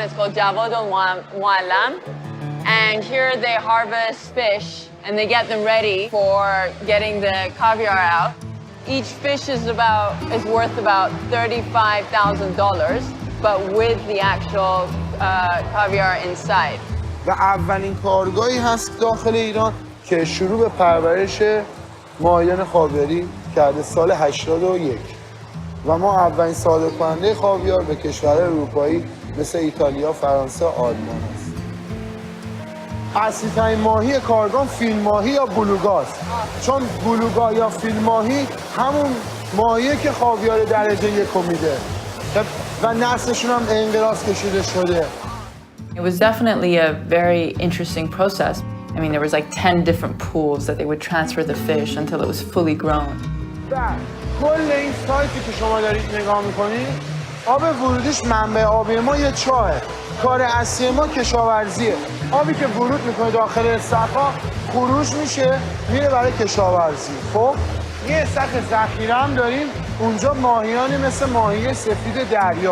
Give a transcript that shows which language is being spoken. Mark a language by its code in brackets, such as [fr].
[en] It's called Muallam. And here they harvest fish and they get them ready for getting the caviar out. Each fish is worth about $35,000, but with the actual caviar inside. [fa] و اولین کارگاهی هست داخل ایران که شروع به پرورش ماهیان خاوری کرده سال 81 و ما اولین صادر کننده خاویار به کشورهای اروپایی مثل ایتالیا، فرانسه، آلمان است. اصلی ترین ماهی کارگان فیل ماهی یا بلوگاست، چون بلوگا یا فیل ماهی همون ماهیه که خاویار درجه 1 میده و نسلشون هم انقراض کشیده شده. [en] It was definitely a very interesting process. I mean, there was like 10 different pools that they would transfer the fish until it was fully grown. [fa] کل این سایتی که شما دارید نگاه میکنید، آب ورودیش منبع آبی ما یه چاهه. کار اصلی ما کشاورزیه. آبی که ورود میکنه داخل استخا خروج میشه میره برای کشاورزی. خب یه استخ ذخیره هم داریم، اونجا ماهیانی مثل ماهی سفید دریا.